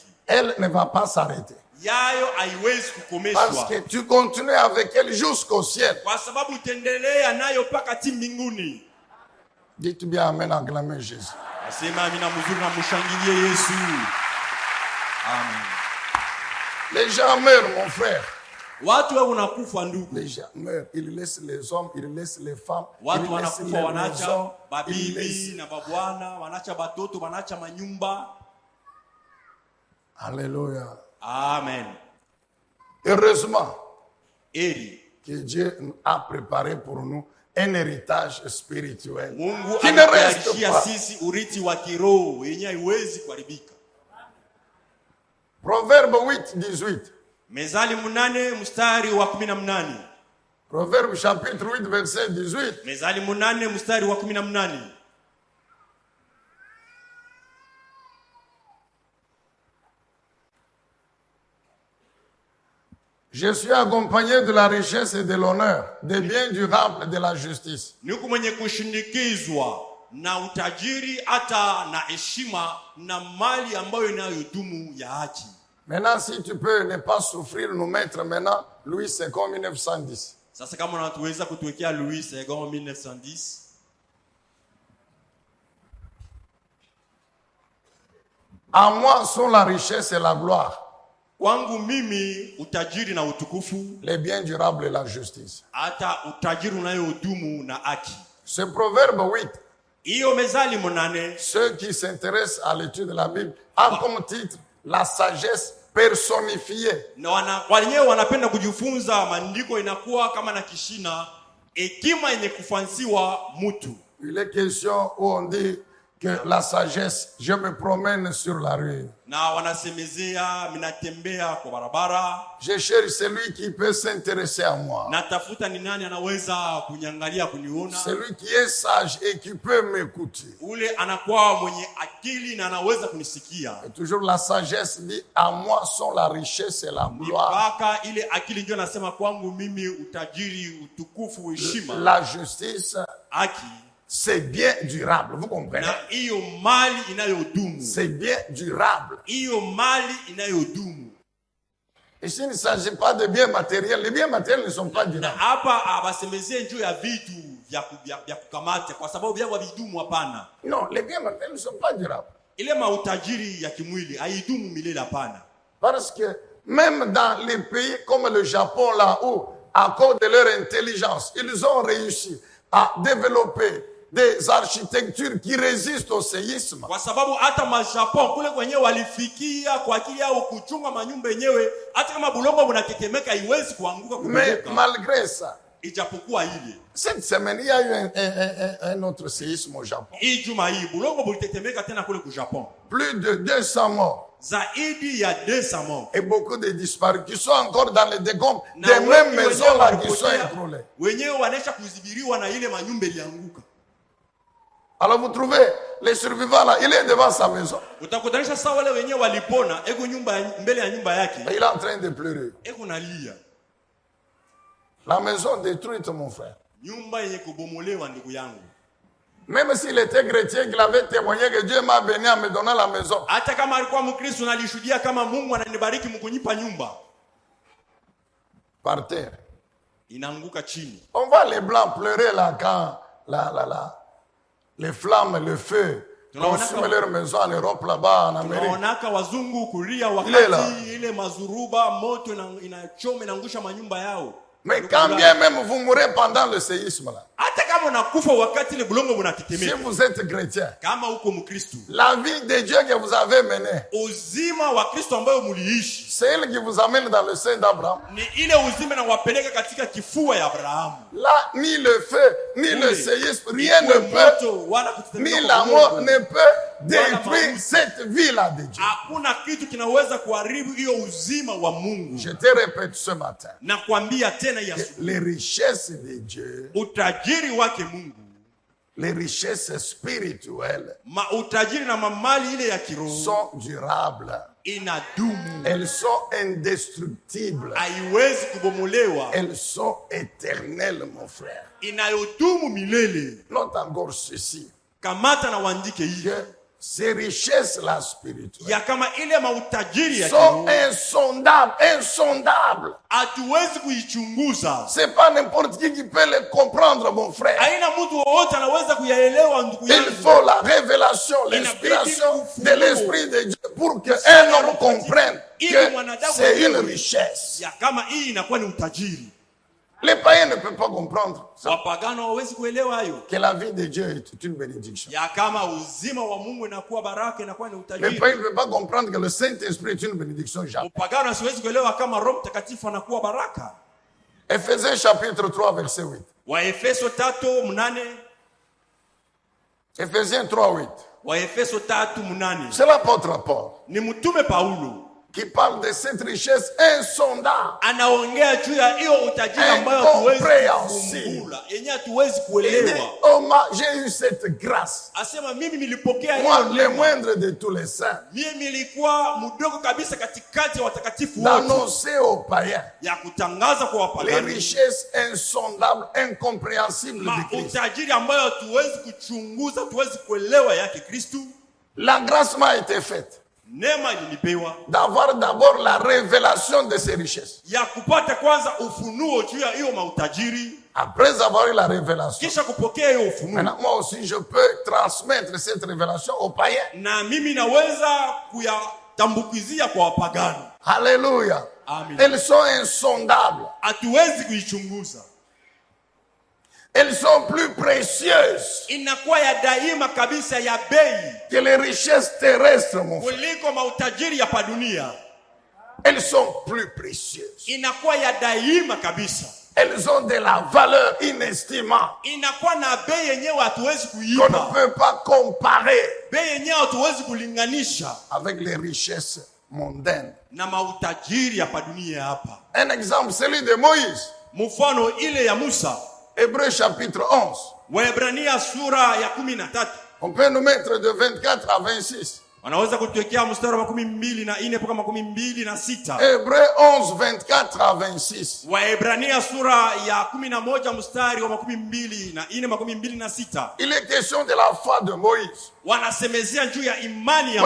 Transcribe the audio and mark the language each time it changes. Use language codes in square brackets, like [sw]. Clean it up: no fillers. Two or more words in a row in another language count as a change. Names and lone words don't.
[fr] elle ne va pas s'arrêter. [sw] Yayo haiwezi kukomeshwa. [fr] Parce que tu continues avec elle jusqu'au ciel. [sw] Kwa sababu utaendelea nayo mpaka ti mbinguni. [fr] Dites bien amen, acclamez Jésus. [sw] Asema amina mzuri na mshangilie Yesu. Amen. [fr] Les gens meurent, mon frère. [sw] Watu wao wanakufa ndugu. [fr] Les gens meurent, ils laissent les hommes, ils laissent les femmes, [sw] watu [fr] ils laissent [sw] wanakufa [fr] les [sw] wanacha [fr] maisons, [sw] babibi na babwana, wanacha batoto, wanacha manyumba. [fr] Alléluia. Amen. Heureusement [sw] Eri [fr] que Dieu a préparé pour nous un héritage spirituel [sw] Mungu [fr] qui ne reste [sw] anatayarishia [fr] pas. [sw] sisi urithi wa kiroho yenye haiwezi kuharibika. [fr] Proverbe 8:18. [sw] Mezali 8 mstari wa 18. [fr] Proverbe chapitre 8 verset 18. [sw] Mezali 8 mstari wa 18. [fr] Je suis accompagné de la richesse et de l'honneur, des biens durables et de la justice. [sw] Niko mwenye kushindikizwa na utajiri hata na heshima na mali ambayo inayodumu ya haki. [fr] Maintenant, si tu peux ne pas souffrir, nous mettre maintenant Louis II 1910. [sw] Sasa kama unatuweza kutuwekea Louis II 1910. [fr] À moi sont la richesse et la gloire, [sw] Kwangu mimi utajiri na utukufu, [fr] les biens durables et la justice. [sw] hata utajiri unayodumu na haki. [fr] Ce proverbe 8, [sw] Hiyo Mezali 8, [fr] ceux qui s'intéressent à l'étude de la Bible, a comme titre la sagesse personnifiée. [sw] na wenyewe wanapenda kujifunza maandiko, inakuwa kama na kishina hekima yenye kufansiwa mtu. [fr] Il est question où on dit que la sagesse, je me promène sur la rue. [sw] Na wanasemezea minatembea kwa barabara, [fr] Je cherche celui qui peut s'intéresser à moi. [sw] natafuta ni nani anaweza kunyangalia kuniona. [fr] Celui qui est sage et qui peut m'écouter. [sw] Ule anakuwa mwenye akili na anaweza kunisikia. [fr] Et toujours la sagesse dit, à moi sont la richesse et la gloire. [sw] Mpaka ile akili ndio nasema kwangu mimi utajiri, utukufu, heshima, [fr] La justice, [sw] haki [fr] c'est bien durable. Vous comprenez? [sw] na hiyo mali inayodumu. [fr] C'est bien durable. [sw] Hiyo mali inayodumu. [fr] Ici, il ne s'agit pas de biens matériels. Les biens matériels ne sont pas [sw] Na [fr] durables. [sw] hapa abasemezee njoo ya vitu vya kukamata kwa sababu vya vidumu, hapana. [fr] Non, les biens matériels ne sont pas durables. [sw] Ile mautajiri ya kimwili haidumu milele, hapana. [fr] Parce que même dans les pays comme le Japon, là où, à cause de leur intelligence, ils ont réussi à développer des architectures qui résistent au séisme. [sw] Kwa sababu hata Majapon kule kwenyewe walifikia kwa akili yao kuchunga manyumba yenyewe, hata kama bulongo bunatetemeka haiwezi kuanguka [fr] Mais [sw] kubomoka. [fr] malgré ça, [sw] Ijapokuwa ile [fr] cette semaine, il y a eu un autre séisme au Japon. [sw] hii juma hii bulongo bulitetemeka tena kule ku Japon. [fr] Plus de 200 morts [sw] Zaidi ya 200 morts. [fr] et beaucoup de disparus qui sont encore dans les décombres [sw] Na [fr] des mêmes [sw] wengi [fr] maisons [sw] wenyewe [fr] là qui sont [sw] walipotea, [fr] écroulées. [sw] wenyewe wanaisha kuzibiriwa na ile manyumba ilianguka. [fr] Alors vous trouvez les survivants là, il est devant sa maison. [sw] Utakutanisha sawa wale wenyewe walipona, eko mbele ya nyumba yake, [fr] Et il est en train de pleurer. [sw] eko nalia. [fr] La maison détruite, mon frère. [sw] Nyumba yenye kubomolewa, ndugu yangu. [fr] Même s'il était chrétien, qu'il avait témoigné que Dieu m'a béni en me donnant la maison. [sw] Hata kama alikuwa Mkristo na alishuhudia kama Mungu ananibariki mkunipa nyumba, [fr] Par terre. [sw] inaanguka chini. [fr] On voit les blancs pleurer là quand les flammes, le feu consument leur maison en Europe là-bas, en Amérique. [sw] Tunaonaka wazungu kulia Ile la. wakati ile mazuruba moto inachoma inaangusha manyumba yao. [fr] Mais quand bien même vous mourrez pendant le séisme là, [sw] hata kama unakufa wakati ile bulongo [fr] Si [sw] bunatetemeka, [fr] vous êtes chrétien, [sw] kama uko Mkristo, [fr] la vie de Dieu que vous avez menée, [sw] uzima wa Kristo ambayo muliishi [fr] c'est elle qui vous amène dans le sein d'Abraham. [sw] ni ile uzima na wapeleka katika kifua ya Abrahamu. [fr] Là, ni le feu, ni le séisme, rien ne peut, [sw] moto wala kutetemeka ni kwa [fr] la mort [sw] udongo. [fr] ne peut détruire cette vie-là de Dieu. [sw] Hakuna kitu kinaweza kuharibu hiyo uzima wa Mungu. [fr] Je te répète ce matin, [sw] Na kuambia tena ya [fr] les richesses de Dieu, [sw] utajiri wake Mungu, [fr] les richesses spirituelles [sw] utajiri na mamali ile ya kiroho [fr] sont durables. [sw] inadumu, [fr] Elles sont indestructibles. [sw] haiwezi kubomolewa, [fr] Elles sont éternelles, mon frère. [sw] inayodumu milele. [fr] Note encore ceci, [sw] Kamata na uandike hii [fr] que ces richesses-là spirituelles [sw] ya kama ile mautajiri ya [fr] sont [sw] kiroho [fr] insondables, insondables. [sw] hatuwezi kuichunguza. [fr] C'est pas n'importe qui peut les comprendre, mon frère. [sw] Haina mtu wowote anaweza kuyaelewa, ndugu [fr] Il [sw] yangu. [fr] faut la révélation, l'inspiration de l'Esprit de Dieu pour qu'un homme comprenne que c'est une richesse. [sw] Ya kama hii inakuwa ni utajiri. [fr] Les païens ne peuvent pas comprendre ça, [sw] Wapagano hawezi kuelewa hayo. [fr] que la vie de Dieu est une bénédiction. [sw] Ya kama uzima wa Mungu inakuwa baraka, inakuwa ni [fr] Les [sw] utajiri. [fr] païens ne peuvent pas comprendre que le Saint-Esprit est une bénédiction. Jamais. [sw] Upagano hasiwezi kuelewa kama Roho Mtakatifu anakuwa baraka. [fr] Éphésiens chapitre 3, verset 8. [sw] Waefeso 3:8. [fr] Éphésiens 3, 8. [sw] Waefeso 3:8. [fr] C'est l'apôtre Paul [sw] Ni mtume Paulo [fr] qui parle de cette richesse insondable. [sw] anaongea juu ya hiyo utajiri ambayo hatuwezi [fr] Incomprehensible. [sw] kufumbula, yenye hatuwezi [fr] Il dit, [sw] kuelewa. [fr] oh, j'ai eu cette grâce. [sw] Asema mimi nilipokea [fr] Moi, [sw] hiyo [fr] le [sw] neema. [fr] moindre de tous les saints, [sw] Mimi nilikuwa mdogo kabisa katikati ya watakatifu wote, [fr] d'annoncer aux païens [sw] ya kutangaza kwa [fr] les [sw] wapagani [fr] richesses insondables, incompréhensibles de Christ. [sw] utajiri ambayo hatuwezi kuchunguza, hatuwezi kuelewa yake Kristu. [fr] La grâce m'a été faite [sw] Neema ilinipewa [fr] d'avoir d'abord la révélation de ces richesses. [sw] ya kupata kwanza ufunuo juu ya hiyo mautajiri, [fr] Après avoir eu la révélation, [sw] kisha kupokea hiyo ufunuo, [fr] maintenant moi aussi je peux transmettre cette révélation aux païens. [sw] na mimi naweza kuyatambukizia kwa wapagani. [fr] Alléluia. Amen. Elles sont insondables. [sw] Hatuwezi kuichunguza, [fr] Elles sont plus précieuses [sw] inakuwa ya daima kabisa, ya bei [fr] que les richesses terrestres, mon frère. [sw] kuliko mautajiri ya padunia. [fr] Elles sont plus précieuses. [sw] Inakuwa ya daima kabisa, [fr] Elles ont de la valeur inestimable [sw] inakuwa na bei yenyewe hatuwezi [fr] qu'on [sw] kuipa, [fr] ne peut pas comparer [sw] bei yenyewe hatuwezi kulinganisha [fr] avec les richesses mondaines. [sw] na mautajiri ya padunia. Hapa [fr] Un exemple, celui de Moïse. [sw] mfano ile ya Musa, [fr] Hébreux chapitre 11. [sw] Waebrania sura ya 13. [fr] On peut nous mettre de 24 à 26. [sw] Wanaweza kutuwekea mstari wa 24 mpaka 26. [fr] Hébreux 11, 24 à 26. [sw] Waebrania sura ya 11 mstari wa 24 mpaka 26. [fr] Il est question de la foi de Moïse. [sw] Wanasemezea juu ya imani ya